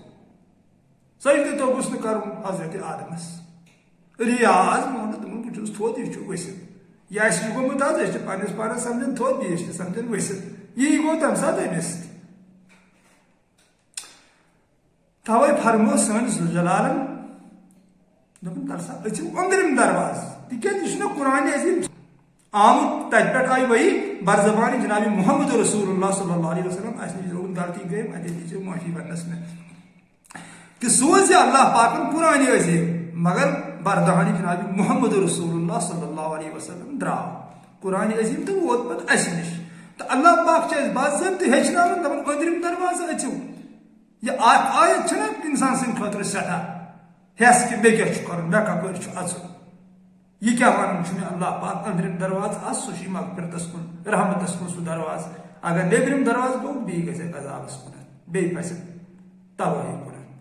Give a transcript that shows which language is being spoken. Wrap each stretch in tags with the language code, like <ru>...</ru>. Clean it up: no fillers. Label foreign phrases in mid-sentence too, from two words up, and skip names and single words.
<ks>سجدٕ توٚگُس نہٕ کرُن حضرتِ آدمس ریاض مونُن دوٚپُن بہٕ چھُس تھوٚد یہِ چھُ ؤسِتھ یہِ آسہِ یہِ گوٚمُت حظ أسۍ چھِ پننس پانس سمجھان تھوٚد بیٚیِس چھِ سمجھان ؤسِتھ یی گوٚو تمہِ ساتہٕ أمِس توے فرموو سٲنۍ ذوالجلالن دوٚپُن تل سا أژِو أنٛدرِم دروازٕ تِکیٛازِ یہِ چھُنہ قرآنِ عظیٖم آمُت تتہِ پٮ۪ٹھ آیہِ وحی برزبانہِ جنابِ محمد</ks> <ar>رسول اللہ صلی اللہ علیہ وسلم</ar> <ks>اسہِ نِش روٗد غلطی گٔے اَتہِ دیٖزیو معٲفی وننس مےٚ کہ سوز اللہ پاکن قرآنِ عظیٖم مگر بردہانِ جنابِ محمد</ks> <ar>رسول اللہ صلی اللہ علیہ وسلم</ar> <ks>درٛاو قرآنِ عظیٖم تہٕ ووت پتہٕ اسہِ نِش تہٕ اللہ پاک چھِ اسہِ باضٲبطہٕ ہیٚچھناوان دپان أنٛدرِم دروازٕ أژِو یہِ اکھ آیت چھنہ انسان سٕنٛدِ خٲطرٕ سٮ۪ٹھاہ ہٮ۪س کہِ مےٚ کیٛاہ چھُ کرُن مےٚ کپٲرۍ چھُ اژُن یہِ کیٛاہ ونان چھُ مےٚ اللہ پاک أنٛدرِم دروازٕ آس سُہ چھُے مغفرتس کُن رحمتس کُن سُہ دروازٕ اگر نیبرم درواز گو بی گژھِ عذابس کُن بیٚیہِ پَزِ تبٲہی کُن.</ks>